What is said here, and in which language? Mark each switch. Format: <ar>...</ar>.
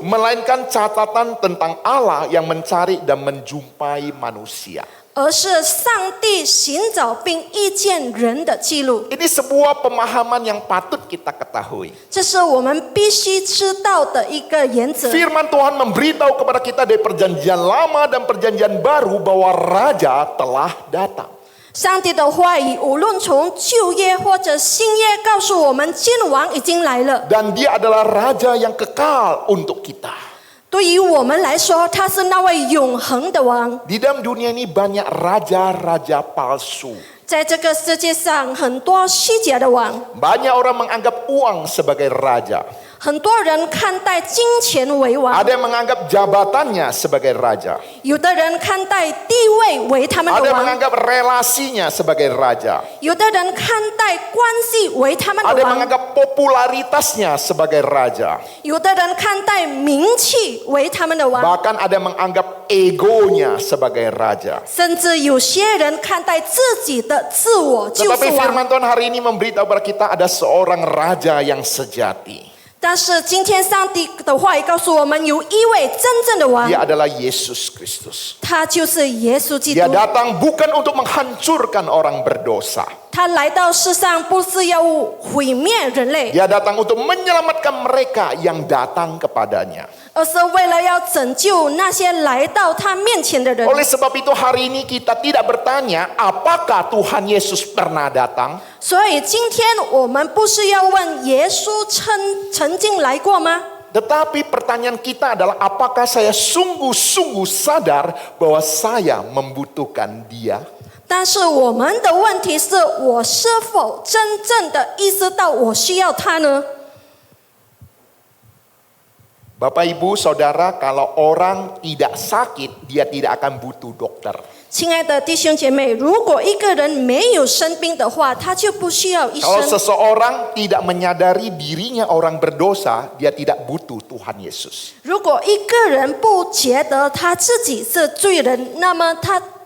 <id>Melainkan catatan tentang Allah yang mencari dan menjumpai manusia.</id> <zh>而是上帝寻找并遇见人的记录。</zh> <id>Ini sebuah pemahaman yang patut kita ketahui.</id> <zh>这是我们必须知道的一个原则。</zh> <id>Firman Tuhan memberitahu kepada kita dari perjanjian lama dan perjanjian baru bahwa Raja telah datang.</id> <zh>上帝的话语，无论从旧约或者新约，告诉我们君王已经来了。</zh> <id>Dan dia adalah Raja yang kekal untuk kita.</id> <zh>对于我们来说，他是那位永恒的王。</zh> <id>Di dalam dunia ini banyak raja-raja palsu.</id> <zh>在这个世界上，很多虚假的王，</zh> <id>Banyak orang menganggap uang sebagai raja.</id> <zh>很多人看待金钱为王，</zh> <id>Ada yang menganggap jabatannya sebagai raja.</id> <zh>有的人看待地位为他们</zh> <id>Ada</id> <zh>的</zh> <id>yang</id> <zh>王，</zh> <id>menganggap relasinya sebagai raja.</id> <zh>有的人看待关系为他们</zh> <id>Ada</id> <zh>的</zh> <id>yang</id> <zh>王，</zh> <id>menganggap popularitasnya sebagai raja.</id> <zh>有的人看待名气为他们的王，</zh> <id>Bahkan ada yang menganggap egonya sebagai raja.</id> <zh>甚至有些人看待自己的自我就是</zh> <id>Tetapi</id> <zh>王。</zh> <id>firman Tuhan hari ini memberitahu kepada kita ada seorang raja yang sejati.</id> <zh>但是今天上帝的话语告诉我们，有一位真正的王，</zh> <id>Dia adalah Yesus Kristus.</id> <zh>他就是耶稣基</zh> <id>Dia</id> <zh>督。</zh> <id>datang bukan untuk menghancurkan orang berdosa.</id> <zh>他来到世上不是要毁灭人类，</zh> <id>Dia datang untuk menyelamatkan mereka yang datang kepadanya.</id> <zh>而是为了要拯救那些来到他面前的人。</zh> <id>Oleh sebab itu hari ini kita tidak bertanya apakah Tuhan Yesus pernah datang.</id> <zh>所以今天我们不是要问耶稣曾经来过吗？</zh> <id>Tetapi pertanyaan kita adalah apakah saya sungguh-sungguh sadar bahwa saya membutuhkan dia.</id> <zh>但是我们的问题是，我是否真正的意识到我需要他呢？</zh> <id>Bapak Ibu Saudara, kalau orang tidak sakit, dia tidak akan butuh dokter.</id> <zh>亲爱的弟兄姐妹，如果一个人没有生病的话，他就不需要医</zh> <id>Kalau</id> <zh>生。</zh> <id>seseorang tidak menyadari dirinya orang berdosa, dia tidak butuh Tuhan Yesus.</id> <zh>如果一个人不觉得他自己是罪人，那么他</zh>